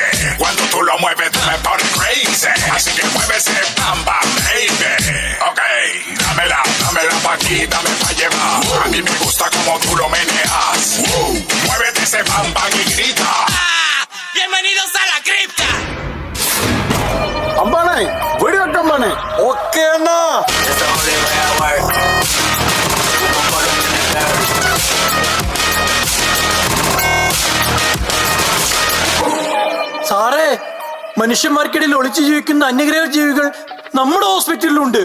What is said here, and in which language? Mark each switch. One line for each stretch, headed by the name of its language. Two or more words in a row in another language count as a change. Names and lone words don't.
Spanish: Cuando tú lo mueves, tú me pones crazy. Así que mueve ese bam bam, baby. Ok, dámela pa' aquí, dame pa' llevar. A mí me gusta como tú lo meneas. Muévete ese bam bam y grita. Bienvenidos a la cripta.
Malayalam: അമ്പാണേ വെടിവെക്കമ്പാണേ. ഓക്കെ അണ്ണാ. സാറേ, മനുഷ്യന്മാർക്കിടയിൽ ഒളിച്ചു ജീവിക്കുന്ന അന്യഗ്രഹ ജീവികൾ നമ്മുടെ ഹോസ്പിറ്റലിലുണ്ട്.